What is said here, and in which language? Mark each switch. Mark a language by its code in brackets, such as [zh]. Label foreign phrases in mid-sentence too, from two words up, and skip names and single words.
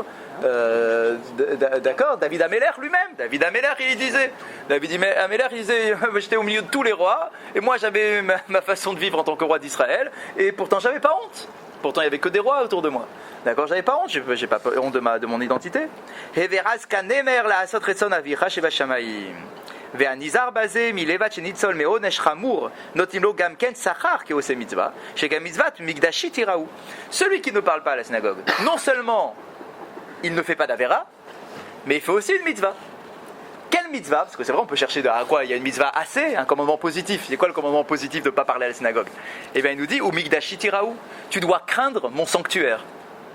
[fr] D'accord, David Ameller lui-même, David Ameller il disait, j'étais au milieu de tous les rois et moi j'avais ma façon de vivre en tant que roi d'Israël et pourtant j'avais pas honte. Pourtant il y avait que des rois autour de moi. D'accord, j'avais pas honte, j'ai pas honte de mon identité. [he] והניזהר בזה מלבד שניצול מעונש חמור נותנים לו גם כן שכר כעושה מצווה שגם מצוות מקדשית יראו. [fr] Celui qui ne parle pas à la synagogue, non seulement il ne fait pas d'avéra, mais il fait aussi une mitzvah. Quelle mitzvah? Parce que c'est vrai, on peut chercher à quoi il y a une mitzvah assez, un commandement positif. C'est quoi le commandement positif de ne pas parler à la synagogue? Eh bien il nous dit [he] ומקדשי תיראו, [fr] tu dois craindre mon sanctuaire.